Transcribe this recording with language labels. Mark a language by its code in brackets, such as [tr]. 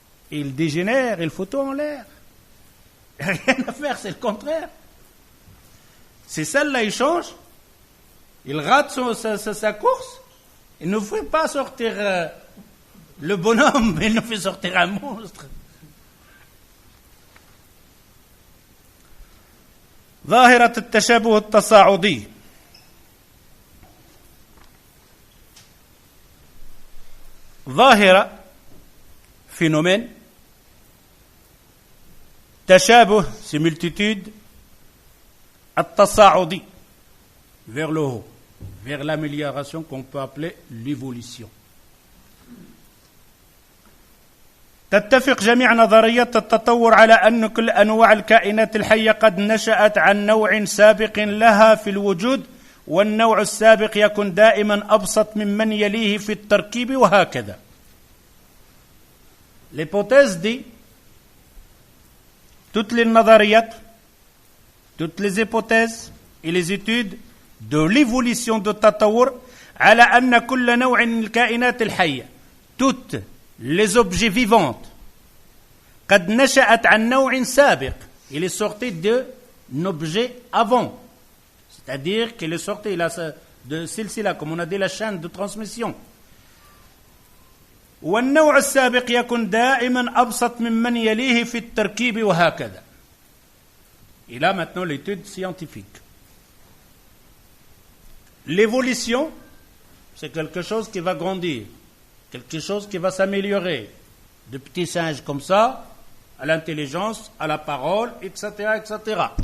[fr] Il dégénère, il fout tout en l'air. Rien à faire, c'est le contraire. C'est celle-là, il change. Il rate sa course. Il ne fait pas sortir le bonhomme, mais il nous fait sortir un monstre. [ar] ظاهرة التشابه التصاعدي. [fr] ظاهرة phénomène تشابه similitude التصاعدي vers le haut, vers l'amélioration qu'on peut appeler l'évolution. [ar] تتفق جميع نظريات التطور على أن كل أنواع الكائنات الحية قد نشأت عن نوع سابق لها في الوجود، والنوع السابق يكون دائما أبسط ممن يليه في التركيب وهكذا. [fr] L'hypothèse dit, toutes les نظريات, toutes les hypothèses et les études de l'évolution de [ar] التطور على أن كل نوع من الكائنات الحية, [fr] toutes les objets vivants, [ar] قد نشأت عن نوع سابق, [fr] il est sorti d'un objet avant, c'est-à-dire qu'il est sorti de silsila, comme on a dit, la chaîne de transmission. [ar] والنوع السابق يكون دائما أبسط ممن يليه في التركيب وهكذا. [fr] Et là maintenant l'étude scientifique. L'évolution, c'est quelque chose qui va grandir, quelque chose qui va s'améliorer, de petits singes comme ça, à l'intelligence, à la parole, etc., etc.